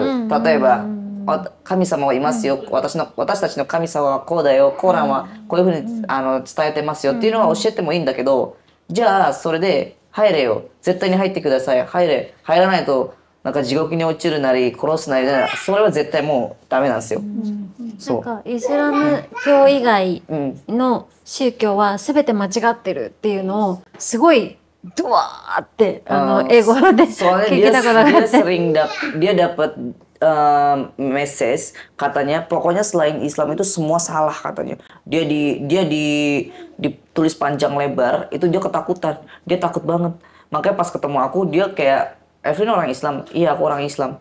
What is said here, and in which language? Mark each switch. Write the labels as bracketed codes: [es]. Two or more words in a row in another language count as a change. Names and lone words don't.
[ja] 例えば神様はいますよ、私たちの神様はこうだよ、コーランはこういうふうに伝えてますよっていうのは教えてもいいんだけど、じゃあそれで入れよ、絶対に入ってください、入らないとなんか地獄に落ちるなり殺すなり、それは絶対もうダメなんですよ。なんかイスラム教以外の宗教は全て間違ってるっていうのをすごいドワーって英語で聞いたことがあって、 [id] dia dapat message katanya pokoknya selain Islam itu semua salah katanya. Dia ditulis panjang lebar, itu dia ketakutan, dia takut banget. Makanya pas ketemu aku dia kayak, Evelyn orang Islam, iya aku orang Islam.